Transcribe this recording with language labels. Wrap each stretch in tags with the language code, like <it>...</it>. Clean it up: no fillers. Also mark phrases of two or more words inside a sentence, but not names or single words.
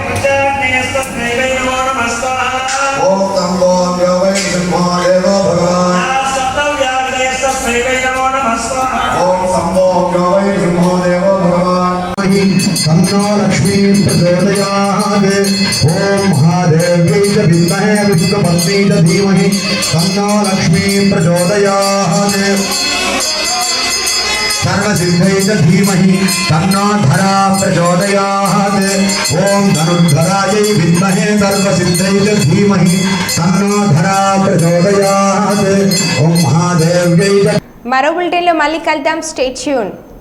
<sa>ఓం నమో యావై బ్రహ్మో దేవో భగవాన్ ఓం నమో యావై బ్రహ్మో దేవో భగవాన్ తన్నో లక్ష్మీ ప్రచోదయాత్ ఓం మహాదేవ్యై చ విద్మహే విష్ణుపత్ని చ ధీమహి తన్నో లక్ష్మీ ప్రచోదయాత్ सर्वसिद्धै च धीमहि तन्नो धरा प्रचोदयात् ओम धनुर्धरायै विद्महे सर्वसिद्धै च धीमहि तन्नो धरा प्रचोदयात् ओम महादेव्यै च</sa> <te>మరో బులెటిన్లో మళ్ళీ కలుద్దాం.</te> <en>stay tune.</en>